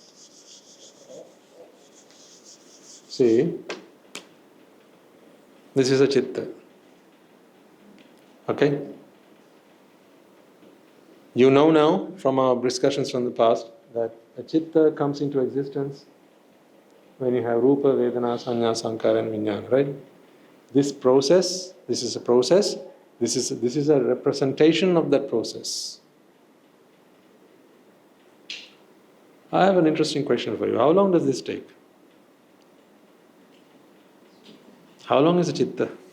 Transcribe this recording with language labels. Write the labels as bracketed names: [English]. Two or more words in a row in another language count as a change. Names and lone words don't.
[English] See, this is a chitta. Okay? You know now from our discussions from the past that a chitta comes into existence when you have [Pali] rupa, vedana, sanya, sankhara [English] and vijnana, right? This is a process, this is a representation of that process. I have an interesting question for you. How long does this take? How long is a chitta?